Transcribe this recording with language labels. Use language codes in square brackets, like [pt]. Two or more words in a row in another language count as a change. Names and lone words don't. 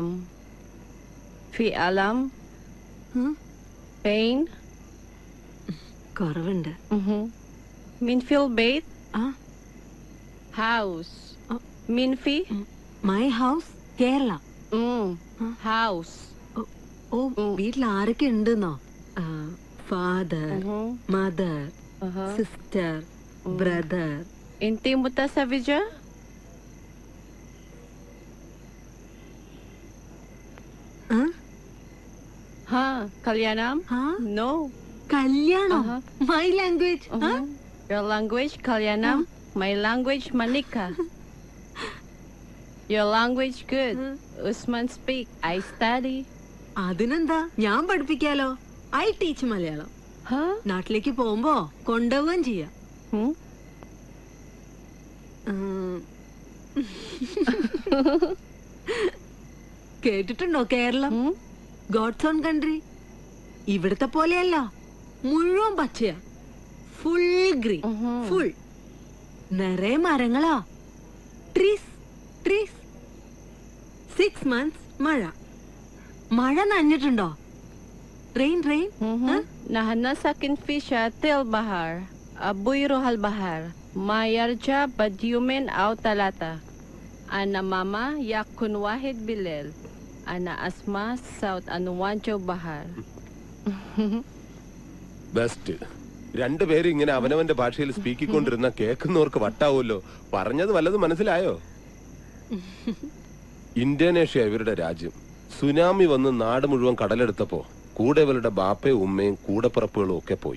[ar] في ألم pain. [ml] കുറവുണ്ട്. [ar] مين في البيت؟ ആ house. مين في؟ [en] my house Kerala. house. [ml] ഓ വീട്ടിൽ ആരൊക്കെ ഉണ്ടെന്നോ? [en] father, mother, sister, brother. [ar] انتي متزوجة؟ ها كليانام؟ No. [en] കല്യാണം. my language. Your language Kalyanam, my language Manika. Your language good. Usman speak. I study. [ml] അതിനെന്താ, ഞാൻ പഠിപ്പിക്കാലോ. [en] I teach Malayalam. Huh? [ml] നാട്ടിലേക്ക് പോകുമ്പോ കൊണ്ടുപോവുകയും ചെയ്യാം. കേട്ടിട്ടുണ്ടോ കേരളം? [en] God's own country. [ml] ഇവിടുത്തെ പോലെയല്ല, മുഴുവൻ പച്ചയാ. [en] full green. [ml] ഫുൾ നിറയെ മരങ്ങളാ. [en] trees trees. 6 months മഴ. [ml] മഴ നനഞ്ഞിട്ടുണ്ടോ? [en] rain rain. [ar] نحن ساكن في شاطئ البحر. أبوي يروح البحر ما يرجع بعد يومين أو 3. أنا ماما يكون 1 بالليل. أنا أسمع صوت أنواج البحر. [ml] ബെസ്റ്റ്. രണ്ടുപേരും ഇങ്ങനെ അവനവന്റെ ഭാഷയിൽ സ്പീക്കിക്കൊണ്ടിരുന്ന കേൾക്കുന്നവർക്ക് വട്ടാവുമല്ലോ. പറഞ്ഞത് വല്ലതും മനസ്സിലായോ? ഇന്തോനേഷ്യ ഇവരുടെ രാജ്യം. സുനാമി വന്ന് നാട് മുഴുവൻ കടലെടുത്തപ്പോ കൂടെ ഇവരുടെ ബാപ്പയും ഉമ്മയും കൂടപ്പിറപ്പുകളും ഒക്കെ പോയി.